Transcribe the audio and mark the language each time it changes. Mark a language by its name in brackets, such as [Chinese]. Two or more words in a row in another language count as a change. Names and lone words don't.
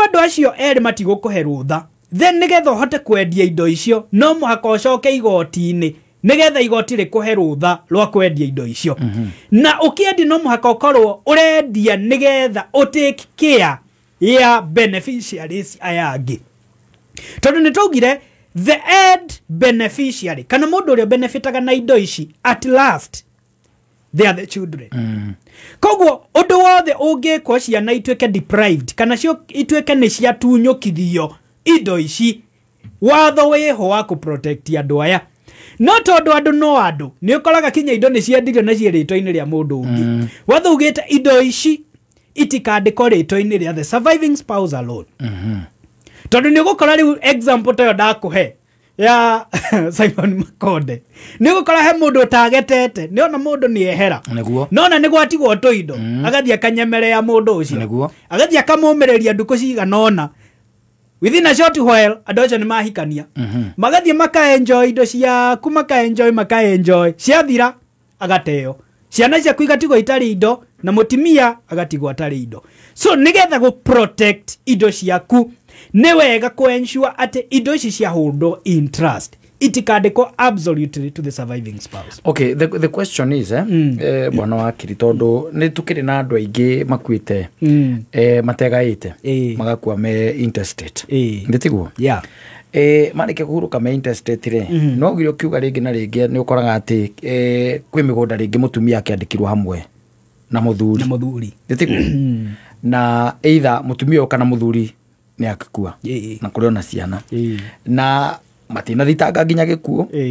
[Kikuyu] andũ acio erĩ matigũkũhe rũtha then nĩgetha ũhote kwendia indo icio no mũhaka ũcoke igoti-inĩ nĩgetha igoti rĩkũhe rũtha rwa kwendia indo icio na ũkĩendia no mũhaka ũkorwo ũrendia nĩgetha [English] ũtake care [Kikuyu] ya beneficiaries aya angĩ tondũ nĩ twaugire [English] the end beneficiary [Kikuyu] kana mũndũ ũrĩa benefitaga na indo ici [English] at last they are the children [Kikuyu] koguo ũndũ wothe ũngĩkwo ciana ituĩke deprived kana cio ituĩke nĩ ciatunyũkithio indo ici watho wĩho wa kũprotect andũ aya no tondũ andũ no andũ nĩ ũkoraga kinya indo nĩ ciendirio na ciĩ rĩtwa-inĩ rĩa mũndũ ũngĩ watho ugĩte indo ici itikandĩkwo rĩtwa-inĩ rĩa [English] the surviving spouse alone [Kikuyu] tondũ nĩ ũgũkora rĩu example tayo ndakũhe ya Simon Makonde nĩ ũgũkora he mũndũ ũtagetete nĩ ona mũndũ nĩ ehera nona nĩ gwatigwo tũindo agathiĩ akanyemerea mũndũ ũcio agathiĩ akamũmĩrĩria ndukũ ciganona [English] within a short while [Kikuyu] andũ acio nĩ mahikania magathiĩ makaenjoy indo ciaku makaenjoy ciathira agateo ciana ciaku igatigwo itarĩ indo na mũtimia agatigwo atarĩ indo so nĩgetha gũ protect indo ciaku nĩ wega kũ ensure atĩ indo ici ciahũndwo [English] in trust [Kikuyu] itikandĩkwo [English] absolutely to the surviving spouse. Okay, the question is [Kikuyu] bwana wakiri tondũ nĩ tũkĩrĩ na andũ aingĩ makuĩte mategaĩte magakua me interstate ndĩtiguo marĩkia kũhurũka me interstate rĩ no gire ũkiuga rĩngĩ na rĩngĩ nĩ ũkoraga atĩ kwĩ mĩgũnda rĩngĩ mũtumia akĩandĩkirwo hamwe na mũthuri ndĩtiguo na either mũtumia kana mũthuri nĩ akakua na kũrĩ ona ciana na matinathitanga nginya gĩkuũ